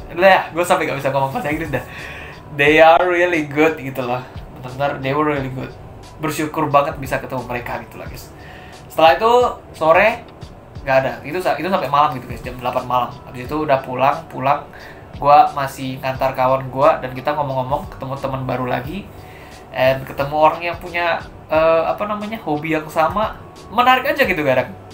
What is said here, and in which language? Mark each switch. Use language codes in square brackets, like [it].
[id] Lah, gue sampai gak bisa ngomong bahasa Inggris dah. [en] They are really good [id] gitu loh. Benar-benar [en] they were really good. [id] Bersyukur banget bisa ketemu mereka gitu lah guys. Setelah itu sore nggak ada. Itu sampai malam gitu guys, jam 8 malam. Habis itu udah pulang. Gue masih ngantar kawan gue dan kita ngomong-ngomong, ketemu teman baru lagi, dan ketemu orang yang punya hobi yang sama, menarik aja gitu kadang.